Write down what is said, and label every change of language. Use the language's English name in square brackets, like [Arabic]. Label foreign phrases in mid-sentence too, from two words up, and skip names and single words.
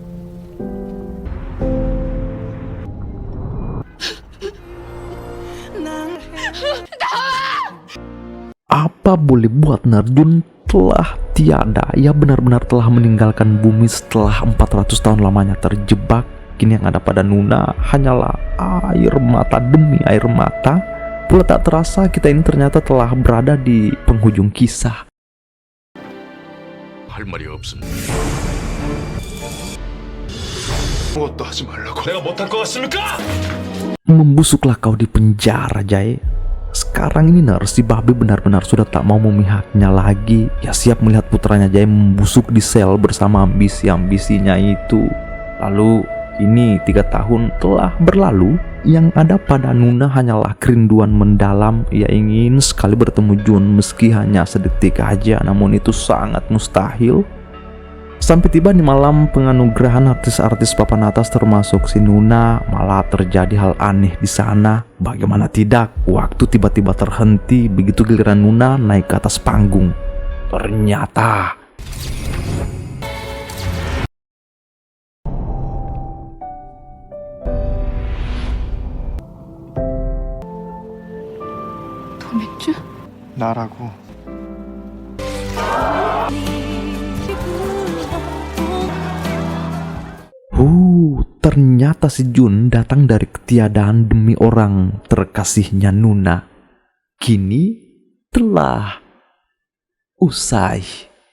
[Indonesian] Apa boleh buat Jun telah tiada. Ia benar-benar telah meninggalkan bumi setelah 400 tahun lamanya terjebak. Kini yang ada pada Nuna hanyalah air mata demi air mata. Pula tak terasa kita ini ternyata telah berada di penghujung kisah. [Korean] 할 말이 없습니다. 아무것도 하지 말라고. 내가 못할 것 같습니까? [Indonesian] Membusuklah kau di penjara, Jai. Sekarang ini si babi benar-benar sudah tak mau memihaknya lagi. Ia siap melihat putranya Jai membusuk di sel bersama ambisi-ambisinya itu. Lalu kini 3 tahun telah berlalu. Yang ada pada Nuna hanyalah kerinduan mendalam. Ia ingin sekali bertemu Jun meski hanya sedetik aja, namun itu sangat mustahil. Sampai tiba di malam penganugerahan artis-artis papan atas termasuk si Nuna, malah terjadi hal aneh di sana. Bagaimana tidak, waktu tiba-tiba terhenti begitu giliran Nuna naik ke atas panggung. Ternyata [Korean] 더 맥주? 나라고. [Indonesian] ternyata si Jun datang dari ketiadaan demi orang terkasihnya Nuna. Kini telah usai.